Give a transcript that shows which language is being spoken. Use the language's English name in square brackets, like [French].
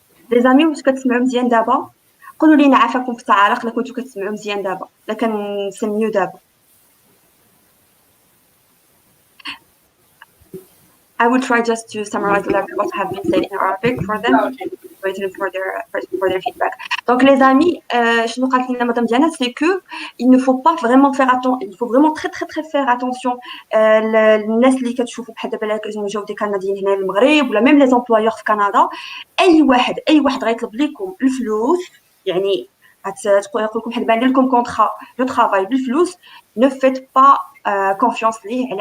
[French] Les amis, [Arabic] واش كتسمعوا مزيان دابا؟ قولوا لينا عافاكم في التعاليق الا كنتو كتسمعوا مزيان دابا، الا كنسميو دابا. [English] I will try just to summarize a little bit what have been said in Arabic for them, waiting for their feedback. [French] Donc les amis, [Arabic] شنو قالت لنا مدام ديانا, [French] c'est que il ne faut pas vraiment faire attention, [Arabic] il faut vraiment très faire attention الناس اللي كتشوفوا بحال دابا اللي كيجيو دي كنديين هنا للمغرب ولا ميم لي زومبلويور في كندا, اي واحد غيطلب لكم الفلوس, يعني تقول لكم بحال بان لكم كونطرا دو طرافاي بالفلوس, [French] ne faites pas confiance [Arabic] ليه.